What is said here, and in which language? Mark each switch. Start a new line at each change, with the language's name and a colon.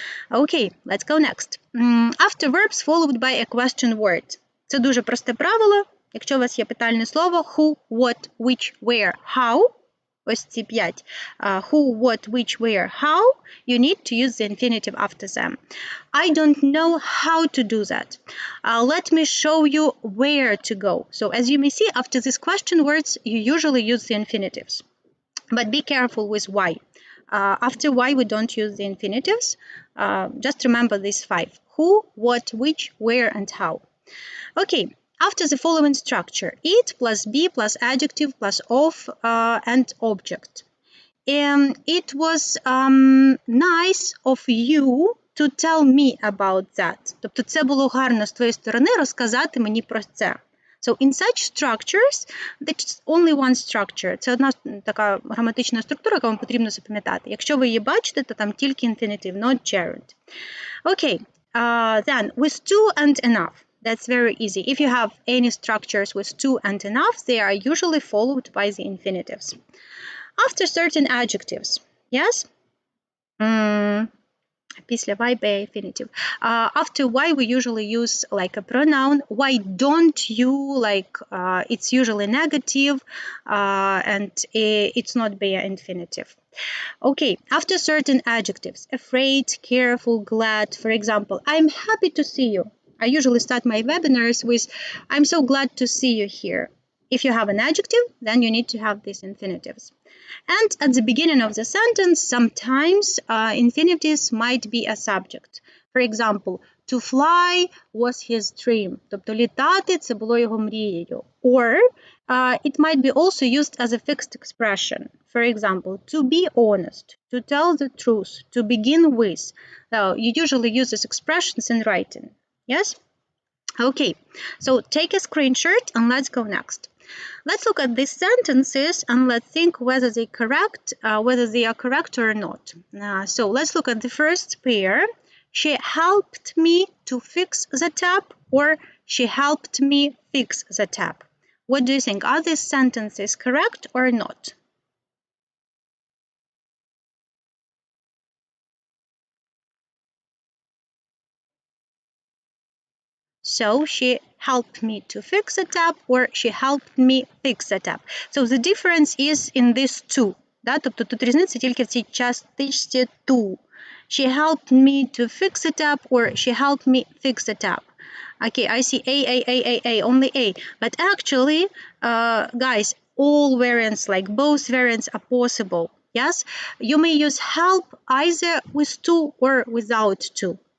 English: Okay, let's go next. After verbs followed by a question word.
Ukrainian: Це дуже просте правило. Якщо у вас є питальне слово who, what, which, where, how, ось ці 5.
English: Who, what, which, where, how, you need to use the infinitive after them. I don't know how to do that. Let me show you where to go. So as you may see, after these question words, you usually use the infinitives. But be careful with why. After why, we don't use the infinitives. Just remember these 5. Who, what, which, where, and how. Okay. After the following structure, it plus be plus adjective plus of and object. It was nice of you to tell me about that.
Ukrainian: Тобто це було гарно з твоєї сторони розказати мені про це.
English: So in such structures, that's only one structure.
Ukrainian: Це одна така граматична структура, яку вам потрібно запам'ятати. Якщо ви її бачите, то там тільки infinitive, not gerund.
English: Okay, then with to and enough. That's very easy. If you have any structures with to and enough, they are usually followed by the infinitives. After certain adjectives, yes? Після why by infinitive. After why we usually use like a pronoun. Why don't you? Like it's usually negative and it's not by infinitive. Okay, after certain adjectives. Afraid, careful, glad. For example, I'm happy to see you. I usually start my webinars with, I'm so glad to see you here. If you have an adjective, then you need to have these infinitives. And at the beginning of the sentence, sometimes infinitives might be a subject. For example, to fly was his dream.
Ukrainian: Тобто літати – це було його мрією.
English: Or it might be also used as a fixed expression. For example, to be honest, to tell the truth, to begin with. So you usually use these expressions in writing. Yes? Okay, so take a screenshot and let's go next. Let's look at these sentences and let's think whether they are correct or not. So let's look at the first pair. She helped me to fix the tap, or she helped me fix the tap. What do you think? Are these sentences correct or not? So she helped me to fix the tap, or she helped me fix the tap. So the difference is in these two.
Ukrainian: Да? Тобто тут різниця тільки в цій частичці to.
English: She helped me to fix the tap, or she helped me fix the tap. Okay, I see A, only A. But actually, guys, all variants, like both variants are possible. Yes? You may use help either with to or without to.